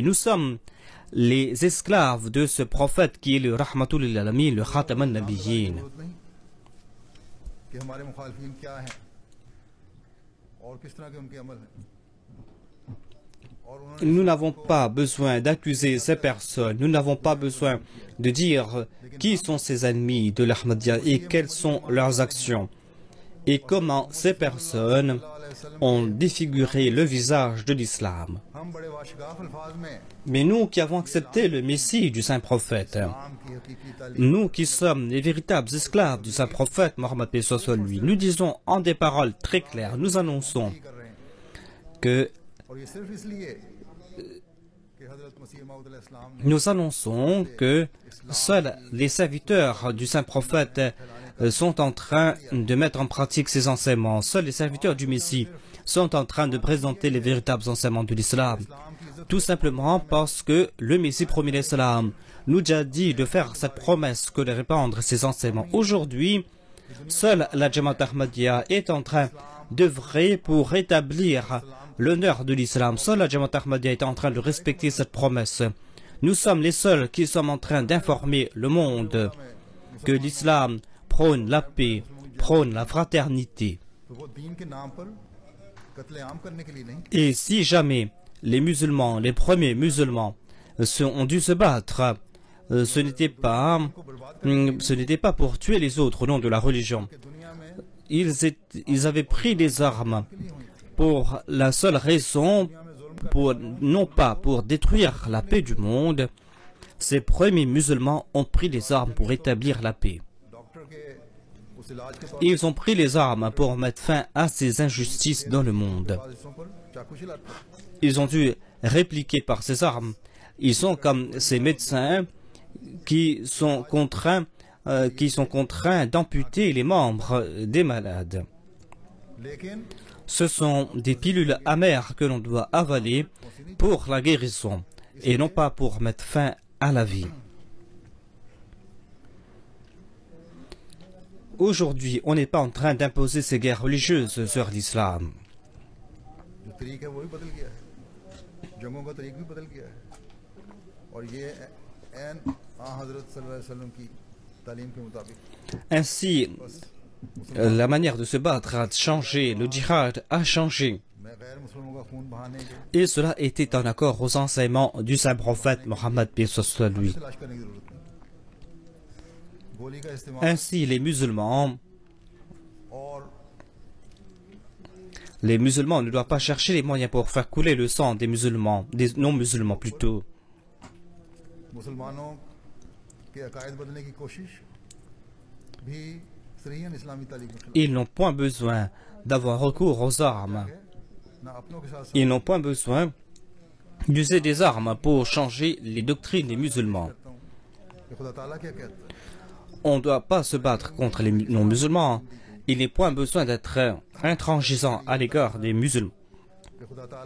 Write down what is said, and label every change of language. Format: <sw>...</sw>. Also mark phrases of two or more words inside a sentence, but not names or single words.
<fr>Nous sommes les esclaves de ce prophète qui est le</fr> <ar>رحمة للعالمين,</ar> <fr>le</fr> <ar>خاتم النبيين.</ar> <ur>ضرورت نہیں کہ ہمارے مخالفین کیا ہیں اور کس طرح کے ان کے عمل ہیں اور انہوں نے</ur> <fr>Nous n'avons pas besoin d'accuser ces personnes, nous n'avons pas besoin de dire qui sont ces ennemis de l'Ahmadiyya et quelles sont leurs actions et comment ces personnes ont défiguré le visage de l'islam.</fr> <ur>ہم بڑے واشگاف الفاظ میں</ur> <fr>Mais nous qui avons accepté le Messie du Saint Prophète,</fr> <ur>اسلام کی حقیقی تعلیم</ur> <fr>nous qui sommes les véritables esclaves du Saint Prophète Mohammed paix soit sur lui, nous disons en des paroles très claires, nous annonçons</fr> <ur>کر رہے ہیں</ur> <fr>que</fr> <ur>اور یہ صرف اس لیے کہ حضرت مسیح موعود علیہ السلام نے</ur> <fr>nous annonçons que seuls les serviteurs du saint prophète sont en train de mettre en pratique ces enseignements. Seuls les serviteurs du Messie sont en train de présenter les véritables enseignements de l'islam. Tout simplement parce que le Messie premier l'islam nous a dit de faire cette promesse que de répandre ces enseignements. Aujourd'hui, seule la Jamaat Ahmadiyya est en train d'œuvrer pour rétablir l'honneur de l'islam. Seule la Jamaat Ahmadiyya est en train de respecter cette promesse. Nous sommes les seuls qui sommes en train d'informer le monde que l'islam prône la paix, prône la fraternité.</fr> <ur>تو وہ دین کے نام پر قتل عام کرنے کے لیے نہیں,</ur> <fr>Et si jamais les musulmans, les premiers musulmans, ont dû se battre, ce n'était pas pour tuer les autres au nom de la religion. Ils avaient pris les armes pour la seule raison, non pas pour détruire la paix du monde. Ces premiers musulmans ont pris les armes pour établir la paix.</fr> <ur>ڈاکٹر کے اس علاج کے طور</ur> <fr>Ils ont pris les armes pour mettre fin à ces injustices dans le monde.</fr> <ur>پر حصوں پر چاقو چلاتے ہیں.</ur> <fr>Ils ont dû répliquer par ces armes. Ils sont comme ces médecins qui sont contraints d'amputer les membres des malades.</fr> <ur>لیکن</ur> <fr>Ce sont des pilules amères que l'on doit avaler pour la guérison et non pas pour mettre fin à la vie. Aujourd'hui, on n'est pas en train d'imposer ces guerres religieuses sur l'islam.</fr> <ur>جو طریق ہے وہ بھی بدل گیا ہے، جنگوں کا طریق بھی بدل گیا ہے، اور یہ عین حضرت</ur> <ar>صلى الله عليه وسلم</ar> <ur>کی تعلیم کے مطابق</ur> <fr>Ainsi, la manière de se battre a changé, le djihad a changé.</fr> <ur>میں غیر مسلمانوں کا خون بہانے کے</ur> <fr>Et cela était en accord aux enseignements du saint prophète Mohammed paix soit lui.</fr> <ur>تلاش کرنے کی ضرورت نہیں۔ گولی کا استعمال</ur> <fr>Ainsi,</fr> <ur>اور</ur> <fr>les musulmans ne doivent pas chercher les moyens pour faire couler le sang des musulmans, des non-musulmans plutôt.</fr> <ur>مسلمانوں کے عقائد بدلنے کی کوشش بھی صریحاً اسلامی تعلیم کے خلاف</ur> <fr>Ils n'ont point besoin d'avoir recours aux armes.</fr> <ur>ہے، نہ اپنوں کے ساتھ</ur> <fr>Ils n'ont point besoin d'user des armes pour changer les doctrines des musulmans.</fr> <ur>کرتا ہوں کہ خدا تعالیٰ کیا کہتا ہے,</ur> <fr>On ne doit pas se battre contre les non-musulmans. Il n'est point besoin d'être intransigeant à l'égard des musulmans.</fr> <ur>کہ خدا تعالیٰ</ur>